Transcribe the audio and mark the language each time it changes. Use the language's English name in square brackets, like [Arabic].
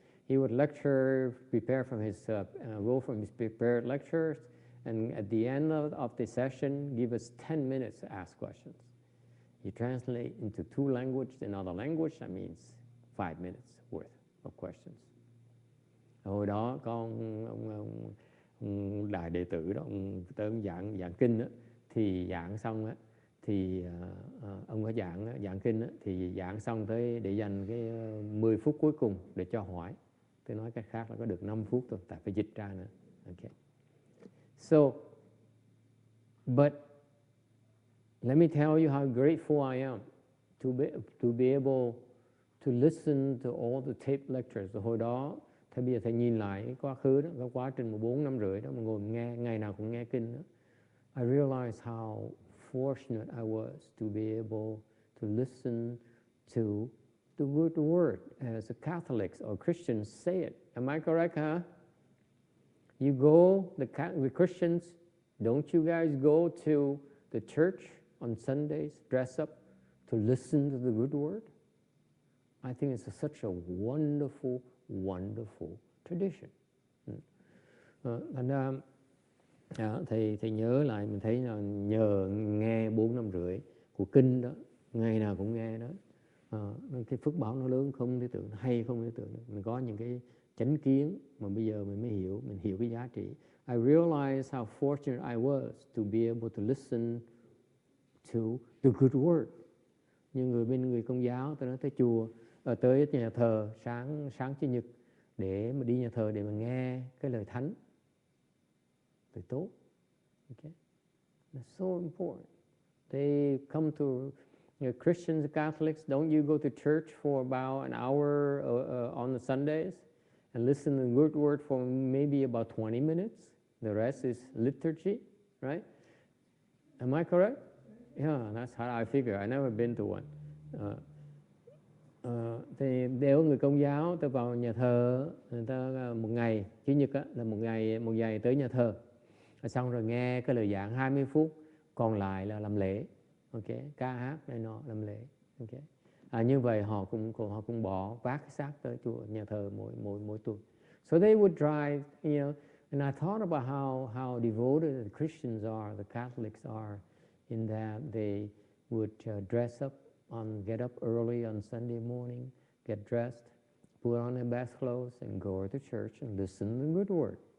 [English] He would lecture, prepare from his, go from his prepared lectures, and at the end of the session, give us 10 minutes to ask questions. You translate into 2 languages, another language, that means 5 minutes worth of questions. [Vietnamese] Hồi đó có ông đại đệ tử đó, ông tới giảng kinh đó, thì giảng xong á, thì ông có giảng kinh á, thì giảng xong tới để dành cái 10 phút cuối cùng để cho hỏi. Tôi nói cách khác là có được 5 phút thôi, tại phải dịch ra nữa. [English] Okay. So, but let me tell you how grateful I am to be able to listen to all the tape lectures. [Vietnamese] Hồi đó, bây giờ thầy nhìn lại cái quá khứ đó, cái quá trình 4 năm rưỡi đó, mà ngồi nghe, ngày nào cũng nghe kinh đó. [English] I realized how fortunate I was to be able to listen to the good word, as the Catholics or Christians say it. Am I correct, huh? You go, the Christians, don't you guys go to the church on Sundays, dress up to listen to the good word? I think it's such a wonderful, wonderful tradition. [Vietnamese] Thành ra thầy nhớ lại, mình thấy là nhờ nghe 4 năm rưỡi của kinh đó, ngày nào cũng nghe đó, cái phước báo nó lớn không thể tưởng, hay không thể tưởng được. Mình có những cái chánh kiến mà bây giờ mình mới hiểu, mình hiểu cái giá trị. [English] I realized how fortunate I was to be able to listen to the good word. [Vietnamese] Như người Công giáo, tôi nói tới chùa, tới nhà thờ sáng Chủ nhật để mà đi nhà thờ để mà nghe cái lời thánh, lời tốt. [English] Okay? That's so important. They come to Christians, Catholics. Don't you go to church for about an hour on the Sundays and listen to the good word for maybe about 20 minutes? The rest is liturgy, right? Am I correct? Yeah, that's how I figure. I never been to one. [Vietnamese] Thì nếu người Công giáo, tôi vào nhà thờ, người ta một ngày Chủ nhật á, là một ngày tới nhà thờ, xong rồi nghe cái lời giảng 20 phút, còn lại là làm lễ, okay, ca hát này nọ, làm lễ, okay. Như vậy họ cũng bỏ vác cái xác tới chùa nhà thờ mỗi tuần. [English] So they would drive, you know, and I thought about how devoted the Christians are, the Catholics are, in that they would dress up, get up early on Sunday morning, get dressed, put on their best clothes, and go to church and listen to the good word.